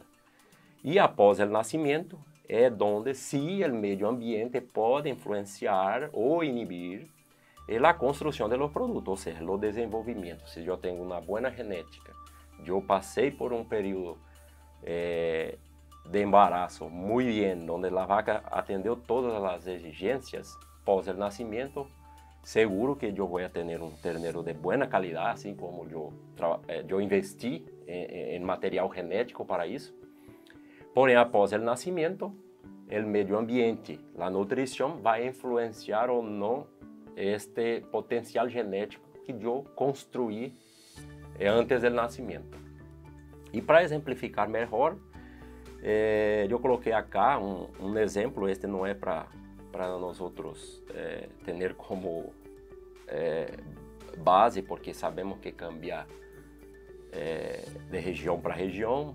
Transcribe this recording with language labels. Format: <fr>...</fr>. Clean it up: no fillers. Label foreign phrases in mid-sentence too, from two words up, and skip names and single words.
<pt>E após o nascimento, é onde se o meio ambiente pode influenciar ou inibir a construção dos produtos, ou seja, o desenvolvimento. Se eu tenho uma boa genética, eu passei por um período de</pt> <es>embarazo muy bien, donde la vaca atendió todas las exigencias pós el nacimiento, seguro que yo voy a tener un ternero de buena calidad, así como yo investí en material genético para eso. Porém, após el nacimiento, el medio ambiente, la nutrición va a influenciar o no este potencial genético que yo construí antes del nacimiento.</es> <pt>E para exemplificar melhor, eu coloquei acá um exemplo. Este não é para nós outros ter como base, porque sabemos que cambia de região para região.</pt>